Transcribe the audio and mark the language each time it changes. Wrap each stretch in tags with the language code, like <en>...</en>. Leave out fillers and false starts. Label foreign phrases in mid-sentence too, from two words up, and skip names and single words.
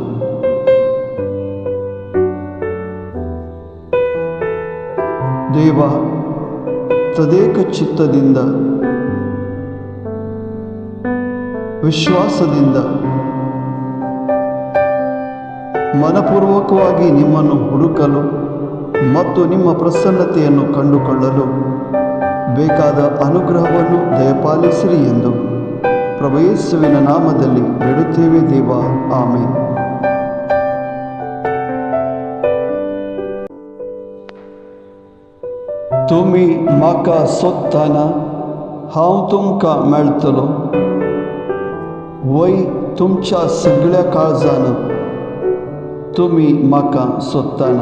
<kn>ದೇವ ತದೇಕ ಚಿತ್ತದಿಂದ ವಿಶ್ವಾಸದಿಂದ ಮನಪೂರ್ವಕವಾಗಿ ನಿಮ್ಮನ್ನು ಹುಡುಕಲು ಮತ್ತು ನಿಮ್ಮ ಪ್ರಸನ್ನತೆಯನ್ನು ಕಂಡುಕೊಳ್ಳಲು ಬೇಕಾದ ಅನುಗ್ರಹವನ್ನು ದಯಪಾಲಿಸಿರಿ ಎಂದು ಪ್ರಭು ಯೇಸುವಿನ ನಾಮದಲ್ಲಿ ಬೇಡುತ್ತೇವೆ ದೇವ. ಆಮೆನ್.</kn> <kok>तुम्ही म्हाका सोदताना हांव तुमकां मेळटलो. वय तुमच्या सगळ्या काळजान तुम्ही म्हाका सोदताना.</kok>